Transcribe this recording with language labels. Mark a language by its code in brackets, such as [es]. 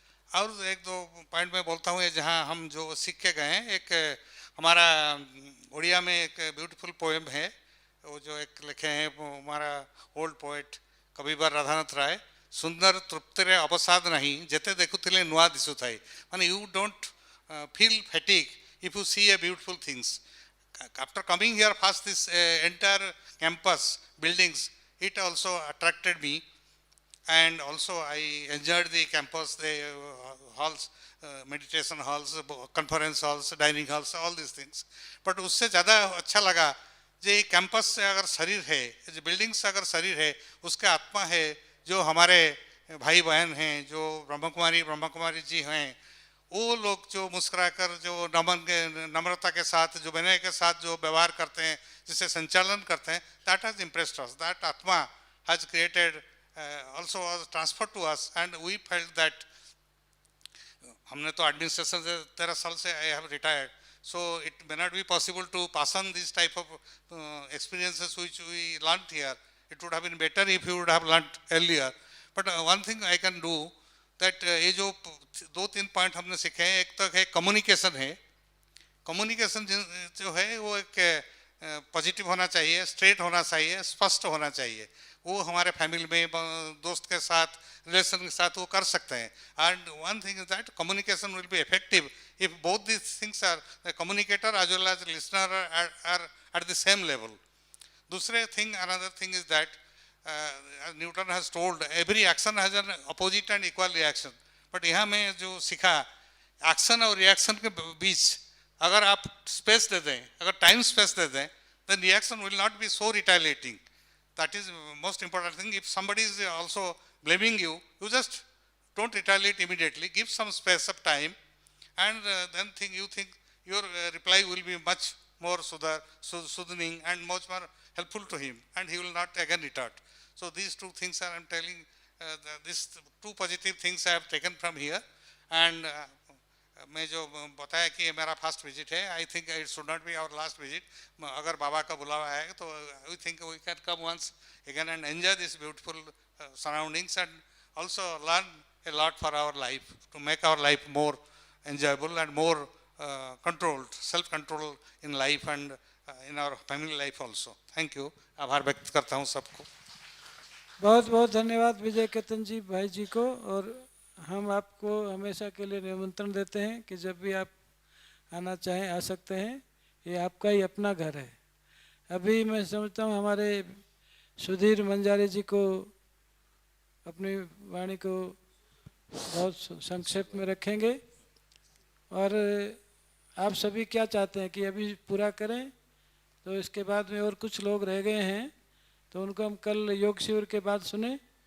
[hi] और एक दो पॉइंट में बोलता हूँ, जहाँ हम जो सीख के गए हैं, एक हमारा उड़िया में एक ब्यूटीफुल पोएम है, वो जो एक लिखे हैं हमारा ओल्ड पोएट कविवर राधानाथ राय, [or] सुंदर तृप्तिरे अवसाद नहीं जेते देखुथिले नुआ दिसुथाई, [en] माने you don't feel fatigue if you see a beautiful things. After coming here first, this entire campus buildings, it also attracted me, and also I enjoyed the campus, the halls, meditation halls, conference halls, dining halls, all these things. But [hi] उससे ज़्यादा अच्छा लगा जो ये campus से अगर शरीर है, जो बिल्डिंग से अगर शरीर है, उसका आत्मा है, जो हमारे भाई बहन हैं, जो ब्रह्मा कुमारी जी हैं, वो लोग जो मुस्कुराकर, जो नम्रता के साथ, जो विनय के साथ जो व्यवहार करते हैं, जिसे संचालन करते हैं, [en] that has impressed us. That Atma has created, also was transferred to us, and we felt that [hi] हमने तो एडमिनिस्ट्रेशन से 13 साल से [en] I have retired, so it may not be possible to pass on these type of experiences which we learned here. It would have been better if you would have learned earlier. But one thing I can do, that [hi] ये जो 2-3 point हमने सीखे हैं, एक तो है communication है। Communication जो है वो एक पॉजिटिव होना चाहिए, स्ट्रेट होना चाहिए, स्पष्ट होना चाहिए। वो हमारे फैमिली में, दोस्त के साथ, रिलेशन के साथ वो कर सकते हैं। [en] And one thing is that communication will be effective if both this things are, communicator as well as listener are at the same level. [hi] दूसरे [en] Thing, another thing is that Newton has told every action has an opposite and equal reaction. But [hi] यहाँ में जो सीखा, action और reaction के बीच अगर आप space दे दें, अगर टाइम स्पेस दे दें, [en] then reaction will not be so retaliating. That is most important thing. If somebody is also blaming you, you just don't retaliate immediately. Give some space of time, and then you think your reply will be much more soothing and much more helpful to him, and he will not again retort. So these two things are, I'm telling, these two positive things I have taken from here. And [hi] मैं जो बताया कि ये मेरा first visit है, [en] I think it should not be our last visit. [hi] अगर बाबा का बुलावा है तो [en] We think we can come once again and enjoy this beautiful surroundings, and also learn a lot for our life, to make our life more enjoyable and more controlled, self-control in life and in our family life also. Thank you. [hi] आभार व्यक्त करता हूँ सबको। बहुत बहुत धन्यवाद विजय केतन जी भाई जी को, और हम आपको हमेशा के लिए निमंत्रण देते हैं कि जब भी आप आना चाहें आ सकते हैं, ये आपका ही अपना घर है। अभी मैं समझता हूँ हमारे सुधीर मंजारी जी को अपनी वाणी को बहुत संक्षेप में रखेंगे, और आप सभी क्या चाहते हैं कि अभी पूरा करें, तो इसके बाद में और कुछ लोग रह गए हैं तो उनको हम कल योग शिविर के बाद सुने।